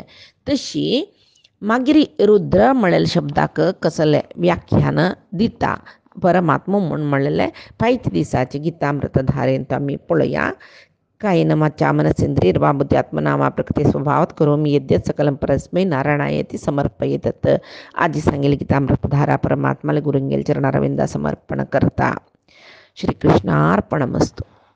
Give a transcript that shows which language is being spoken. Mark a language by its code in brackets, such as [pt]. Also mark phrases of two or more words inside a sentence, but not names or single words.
[kok] तशी मागीर रुद्र म्हणलेल्या शब्दाक कसले व्याख्यान दिता परमात्मा म्हूण म्हणलेले फायत दिसाचे गितामृत धारेंत आमी पळोवया. [sa] कायेन वाचा मनसेंद्रियर्वा बुद्ध्यात्मना प्रकृती स्वभावात करोमि यद्यत् सकलं परस्मै नारायणायेति समर्पयेत्. [kok] आजी सांगेल गीतामृतधारा परमात्माला गुरुंगेल चरणारविंदा समर्पण करता. [sa] श्रीकृष्णार्पणमस्तु.